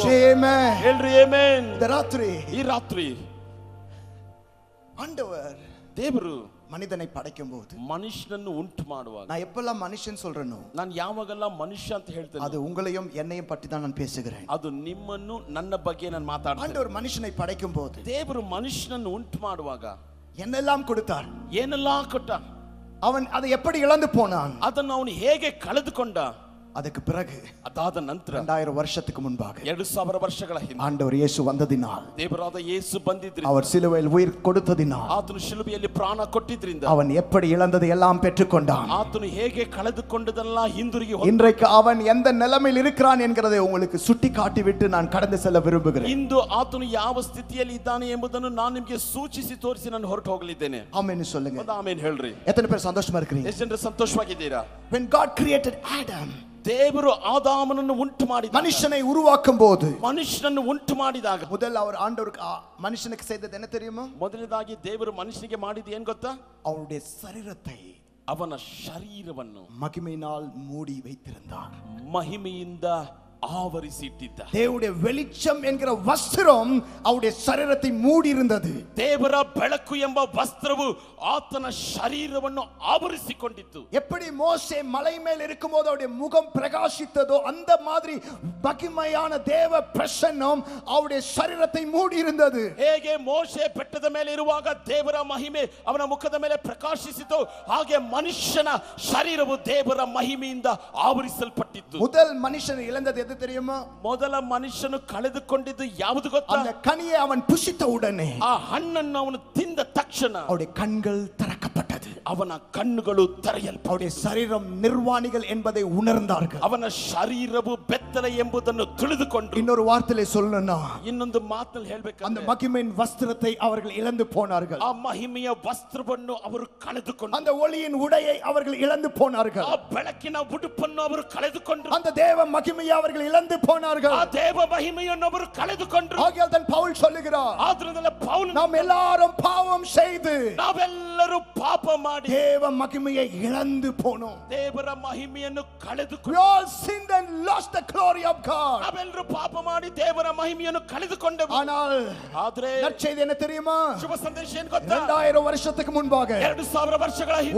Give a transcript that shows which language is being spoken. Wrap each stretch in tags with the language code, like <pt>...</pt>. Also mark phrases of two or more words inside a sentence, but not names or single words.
<kn>ಆಮೆನ್. ಹೇಳ್ರಿ ಆಮೆನ್. ಈ ರಾತ್ರಿ</kn> <ta>ஆண்டவர்</ta> <kn>ದೇವರು</kn> <ta>மனிதனை படைக்கும் போது,</ta> <kn>ಮನುಷ್ಯನನ್ನು ಉಂಟು ಮಾಡುವಾಗ,</kn> <ta>நான் எப்பெல்லாம் மனுஷன் சொல்றேனோ</ta> <kn>ನಾನು ಯಾವಾಗೆಲ್ಲ ಮನುಷ್ಯ ಅಂತ ಹೇಳ್ತೇನೆ,</kn> <ta>அது உங்களையும் என்னையும் பற்றி தான் நான் பேசுகிறேன்.</ta> <kn>ಅದು ನಿಮ್ಮನ್ನು ನನ್ನ ಬಗ್ಗೆ ನಾನು ಮಾತಾಡ್ತೇನೆ.</kn> <ta>ஆண்டவர் மனுஷனை படைக்கும் போது</ta> <kn>ದೇವರು ಮನುಷ್ಯನನ್ನು ಉಂಟು ಮಾಡುವಾಗ</kn> <ta>என்னெல்லாம் கொடுத்தார்,</ta> <kn>ಏನೆಲ್ಲ ಕೊಟ್ಟ,</kn> <ta>அவன் அதை எப்படி இழந்து போனான்,</ta> <kn>ಅದನ್ನು ಅವನು ಹೇಗೆ ಕಳೆದುಕೊಂಡ,</kn> <ta>அதுக்கு பிறகு</ta> <kn>ಅದಾದ ನಂತರ</kn> <ta>2000 வருஷத்துக்கு முன்பாக</ta> <kn>2000 ವರ್ಷಗಳ ಹಿಂದೆ</kn> <ta>ஆண்டவர் இயேசு வந்ததினால்,</ta> <kn>ದೇವರಾದ ಯೇಸು ಬಂದಿದ್ರಿಂದ,</kn> <ta>அவர் சிலுவையில் உயிர் கொடுத்ததினால்,</ta> <kn>ಆತನು ಶಿಲುಬೆಯಲ್ಲಿ ಪ್ರಾಣ ಕೊಟ್ಟಿದ್ರಿಂದ,</kn> <ta>அவன் எப்படி இழந்ததை எல்லாம் பெற்றுக்கொண்டான்.</ta> <kn>ಆತನು ಹೇಗೆ ಕಳೆದುಕೊಂಡದೆಲ್ಲ ಹಿಂದಿರುಗಿ,</kn> <ta>இன்றைக்கு அவன் எந்த நிலைமையில் இருக்கிறான் என்கிறதை உங்களுக்கு சுட்டி காட்டிவிட்டு நான் கடந்து செல்ல விரும்புகிறேன்.</ta> <kn>ಇಂದು ಆತನು ಯಾವ ಸ್ಥಿತಿಯಲ್ಲಿ ಇದ್ದಾನೆ ಎಂಬುದನ್ನು ನಾನು ನಿಮಗೆ ಸೂಚಿಸಿ ತೋರಿಸಿ ನಾನು ಹೊರಟು ಹೋಗಲಿದ್ದೇನೆ.</kn> <ta>ஆமென் சொல்லுங்க.</ta> <kn>ಒಂದು ಆಮೆನ್ ಹೇಳ್ರಿ.</kn> <ta>எத்தனை பேர் சந்தோஷமா இருக்கிறீங்க?</ta> <kn>ಎಷ್ಟು ಜನರು ಸಂತೋಷವಾಗಿದ್ದೀರಾ?</kn> <en>When God created Adam,</en> <kn>ದೇವರು ಆದಾಮನನ್ನು ಉಂಟು ಮಾಡಿದ,</kn> <ta>மனுஷனை உருவாக்கும் போது,</ta> <kn>ಮನುಷ್ಯನನ್ನು ಉಂಟು ಮಾಡಿದಾಗ</kn> <ta>முதல்ல அவர் ஆண்டவருக்கு மனுஷனுக்கு செய்தது என்ன தெரியுமா?</ta> <kn>ಮೊದಲನೇದಾಗಿ ದೇವರು ಮನುಷ್ಯನಿಗೆ ಮಾಡಿದ ಏನ್ ಗೊತ್ತಾ?</kn> <ta>அவருடைய சரீரத்தை,</ta> <kn>ಅವನ ಶರೀರವನ್ನು</kn> <ta>மகிமையினால் மூடி வைத்திருந்தார்.</ta> <kn>ಮಹಿಮೆಯಿಂದ ಆವರಿಸಿಟ್ಟಿದ್ದ.</kn> <ta>தேவனுடைய வெளிச்சம் என்கிற வஸ்திரம் அவருடைய சரீரத்தை மூடி இருந்தது.</ta> <kn>ದೇವರ ಬೆಳಕು ಎಂಬ ವಸ್ತ್ರವು ಆತನ ಶರೀರವನ್ನು ಆವರಿಸಿಕೊಂಡಿತ್ತು.</kn> <ta>எப்படி மோசே மலை மேல் இருக்கும்போது அவருடைய முகம் பிரகாசித்ததோ அந்த மாதிரி மகிமையான தேவ பிரசன்னம் அவருடைய சரீரத்தை மூடி இருந்தது.</ta> <kn>ಹೇಗೆ ಮೋಶೆ ಬೆಟ್ಟದ ಮೇಲೆ ಇರುವಾಗ ದೇವರ ಮಹಿಮೆ ಅವನ ಮುಖದ ಮೇಲೆ ಪ್ರಕಾಶಿಸಿತು, ಹಾಗೆ ಮನುಷ್ಯನ ಶರೀರವು ದೇವರ ಮಹಿಮೆಯಿಂದ ಆವರಿಸಲ್ಪಟ್ಟಿತ್ತು.</kn> <ta>முதல் மனுஷன் இழந்தது எது தெரியுமா?</ta> <kn>ಮೊದಲ ಮನುಷ್ಯನು ಕಳೆದುಕೊಂಡಿದ್ದು ಯಾವುದು ಗೊತ್ತಾ?</kn> <ta>அந்த கனியை அவன் புசித்த உடனே,</ta> <kn>ಆ ಹಣ್ಣನ್ನು ಅವನು ತಿಂದ ತಕ್ಷಣ</kn> <ta>அவருடைய கண்கள் திறக்கப்பட்டது.</ta> <kn>ಅವನ ಕಣ್ಣುಗಳು ತೆರೆಯಲ್ಪಟ್ಟವು.</kn> <ta>அவருடைய சரீரம் நிர்வாணிகள் என்பதை உணர்ந்தார்கள்.</ta> <kn>ಅವನ ಶರೀರವು ಬೆತ್ತಲೆ ಎಂಬುದನ್ನು ತಿಳಿದುಕೊಂಡರು.</kn> <ta>இன்னொரு வார்த்தையிலே சொல்லணும்னா,</ta> <kn>ಇನ್ನೊಂದು ಮಾತಲ್ಲಿ ಹೇಳಬೇಕು,</kn> <ta>அந்த மகிமையின் வஸ்திரத்தை அவர்கள் இழந்து போனார்கள்.</ta> <kn>ಆ ಮಹಿಮೆಯ ವಸ್ತ್ರವನ್ನು ಅವರು ಕಳೆದುಕೊಂಡರು.</kn> <ta>அந்த ஒளியின் உடையை அவர்கள் இழந்து போனார்கள்.</ta> <kn>ಆ ಬೆಳಕಿನ ಉಡುಪನ್ನು ಅವರು ಕಳೆದುಕೊಂಡರು.</kn> <ta>அந்த தேவ மகிமையை அவர்கள் இழந்து போனார்கள்.</ta> <kn>ಆ ದೇವ ಮಹಿಮೆಯನ್ನು ಅವರು ಕಳೆದುಕೊಂಡರು.</kn> <ta>ஆகையால் தான் பவுல் சொல்லுகிறார்,</ta> <kn>ಆದ್ರಿಂದ ಪೌಲ್,</kn> <ta>நாம் எல்லாரும் பாவம் செய்து</ta> <kn>ನಾವೆಲ್ಲರೂ ಪಾಪ ಮಾಡಿ</kn> <ta>தேவ மகிமையை இழந்து போனோம்.</ta> <kn>ದೇವರ ಮಹಿಮೆಯನ್ನು</kn> <en>We</en> <kn>ಕಳೆದುಕೊಂಡರು.</kn> <en>all sinned and lost the glory of God.</en> <kn>ನಾವೆಲ್ಲರೂ ಪಾಪ ಮಾಡಿ ದೇವರ ಮಹಿಮೆಯನ್ನು ಕಳೆದುಕೊಂಡೆವು.</kn> <ta>ஆனால்</ta> <kn>ಆದ್ರೆ</kn> <ta>நற்செய்தி என்ன தெரியுமா?</ta> <kn>ಶುಭ ಸಂದೇಶ ಏನು ಗೊತ್ತಾ?</kn> <ta>2000 வருஷத்துக்கு முன்பாக</ta> <kn>2000 ವರ್ಷಗಳ ಹಿಂದೆ</kn>